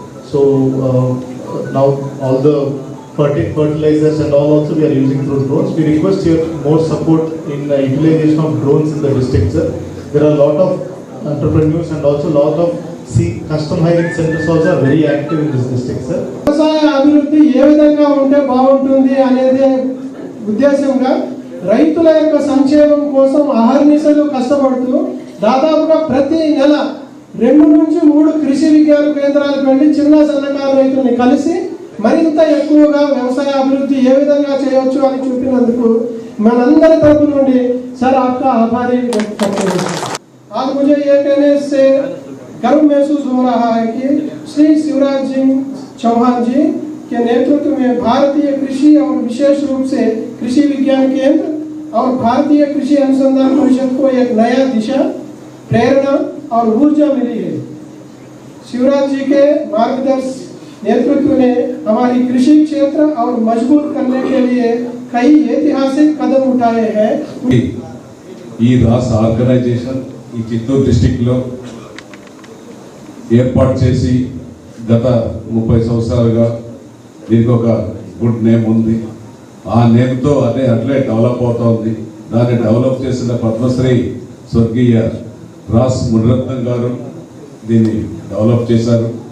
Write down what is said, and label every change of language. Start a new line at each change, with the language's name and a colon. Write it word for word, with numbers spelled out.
English: So uh, now all the fertilizers and all also we are using through drones. We request your more support in the utilization of drones in the district sir. There are a lot of entrepreneurs and also lot of see custom hiring centers also are very active in this district sir.
Telugu: వ్యవసాయ అభివృద్ధి ఏ విధంగా ఉంటే బాగుంటుంది అనేది ఉద్దేశంగా రైతుల యొక్క సంక్షేమం కోసం అహర్నిశలు కష్టపడుతూ దాదాపుగా ప్రతి నెల రెండు నుంచి మూడు కృషి విజ్ఞాన కేంద్రాలకు వెళ్ళి చిన్న సన్నకారు రైతుల్ని కలిసి మరింత ఎక్కువగా వ్యవసాయ అభివృద్ధి ఏ విధంగా చేయవచ్చు అని చూపినందుకు మనందరి తరపు నుండి సార్
Hindi: आपका आभारी व्यक्त करते हैं। आज मुझे ये कहने से गर्व महसूस हो रहा है कि श्री शिवराज सिंह चौहान जी के नेतृत्व में भारतीय कृषि और विशेष रूप से कृषि विज्ञान केंद्र और भारतीय कृषि अनुसंधान परिषद को एक नया दिशा, प्रेरणा और ऊर्जा मिली है। शिवराज जी के मार्गदर्शन नेतृत्व ने हमारी कृषि क्षेत्र और मजबूत करने के लिए कई ऐतिहासिक कदम उठाए हैं।
Telugu: ఈ రాష్ట్ర ఆర్గనైజేషన్ ఈ చిత్తూరు డిస్ట్రిక్ట్ లో ఏర్పాటు చేసి గత ముప్పై సంవత్సరాలుగా దీనికి ఒక గుడ్ నేమ్ ఉంది. ఆ నేమ్తో అదే అట్లే డెవలప్ అవుతా ఉంది. దాన్ని డెవలప్ చేసిన పద్మశ్రీ స్వర్గీయ రాస్ మునిరత్నం గారు దీన్ని డెవలప్ చేశారు.